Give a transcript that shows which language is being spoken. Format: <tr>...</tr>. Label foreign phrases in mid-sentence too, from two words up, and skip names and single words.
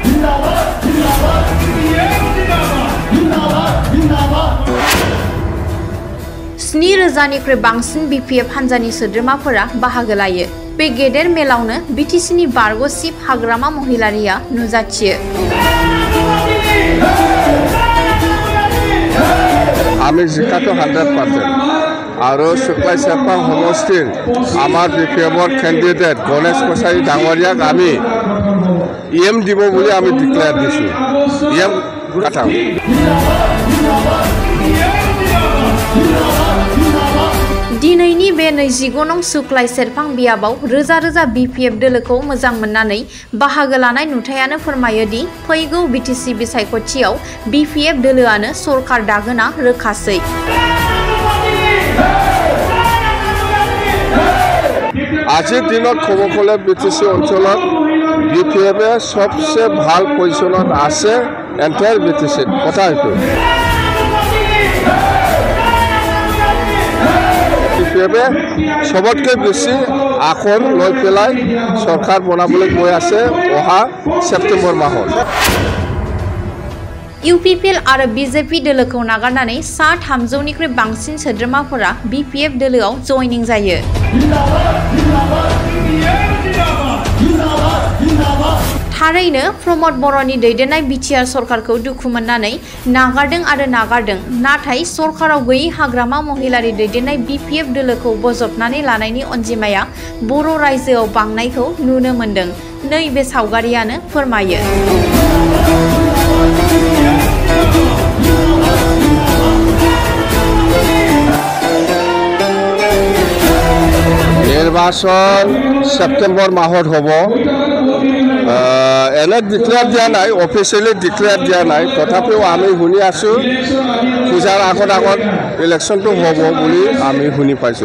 <brx>7,000निख्रुइ बांसिन BPF हान्जानि सोद्रोमाफोरा बाहागो लायो। बे गेदेर मेलावनो BTCनि बारग' चिफ हाग्रामा महिलारिया नुजाथियो।</brx> <as>আমি জিকাটো 100% আৰু সুখ্লাই চেৰপাং সমষ্টিৰ আমাৰ BPFৰ কেণ্ডিডেট গণেশ কছাৰী ডাঙৰীয়াক আমি EM দিব বুলি আমি ডিক্লেয়াৰ দিছোঁ। EM কাটাম।</as> <brx>दिनैनि बे 29 नं सुख्लाय सेरफां बियाबाव रोजा रोजा BPF दोलोखौ मोजां मोननानै बाहागो लानाय नुथायानो फोरमायो दि फैगौ BTC बिसायख'थियाव BPF दोलोआनो सरकार दागोना रोखासै।</brx> <as>আজিৰ দিনত ক'ব গ'লে BTC অঞ্চলত BPF সবচেয়ে ভাল পজিশ্যনত আছে এণ্টায়াৰ BTC কথা এইটো। BPF সবতকৈ বেছি আসন লৈ পেলাই চৰকাৰ বনাবলৈ গৈ আছে অহা ছেপ্টেম্বৰ মাহত।</as> <brx>UPPL आरो BJP दोलोखौ नागारनानै 300निख्रुइ बांसिन सोद्रोमाफोरा BPF दोलोआव जयनिं जायो। थारैनो प्रमद बर'नि दैदेननाय BTR सरकारखौ दुखु मोननानै नागारदों नाथाय सरकाराव गैयै हाग्रामा महिलारि दैदेननाय BPF दोलोखौ बजबनानै लानायनि अनजिमाया बर' रायजोआव बांनायखौ नुनो मोनदों। नैबे सावगारियानो फोरमायो।</brx> <as>নিৰ্বাচন ছেপ্টেম্বৰ মাহত হ'ব। এনে ডিক্লেয়াৰ দিয়া নাই, অফিচিয়েলি ডিক্লেয়াৰ দিয়া নাই, তথাপিও আমি শুনি আছোঁ পূজাৰ আগত ইলেকশ্যনটো হ'ব বুলি আমি শুনি পাইছোঁ।</as>